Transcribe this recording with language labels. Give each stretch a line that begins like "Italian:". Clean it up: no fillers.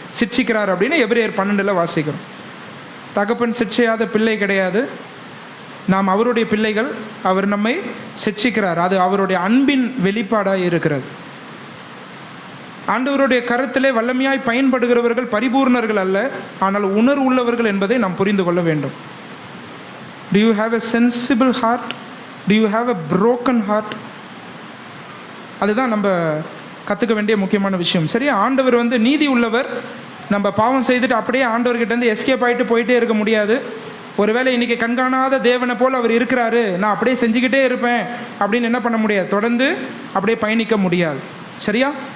Tamil: சிட்சிக்கிறார் அப்படின்னு எபிரேயர் 12 வாசிக்கிறோம். தகப்பன் சிட்சையாத பிள்ளை கிடையாது, நாம் அவருடைய பிள்ளைகள், அவர் நம்மை சிட்சிக்கிறார். அது அவருடைய அன்பின் வெளிப்பாடாக இருக்கிறது. ஆண்டவருடைய கருத்திலே வல்லமையாய் பயன்படுகிறவர்கள் பரிபூர்ணர்கள் அல்ல, ஆனால் உணர்வு உள்ளவர்கள் என்பதை நாம் புரிந்து கொள்ள வேண்டும்.
English: Do you have a sensible heart? Do you have a broken heart?
Tamil: அதுதான் நம்ம கற்றுக்க வேண்டிய முக்கியமான விஷயம். சரியா? ஆண்டவர் நீதி உள்ளவர். நம்ம பாவம் செய்துட்டு அப்படியே ஆண்டவர்கிட்டேருந்து எஸ்கேப் ஆகிட்டு போயிட்டே இருக்க முடியாது. ஒருவேளை இன்றைக்கி கண்காணாத தேவனை போல் அவர் இருக்கிறாரு, நான் அப்படியே செஞ்சுக்கிட்டே இருப்பேன் அப்படின்னு என்ன பண்ண முடியாது, தொடர்ந்து அப்படியே பயணிக்க முடியாது. சரியா?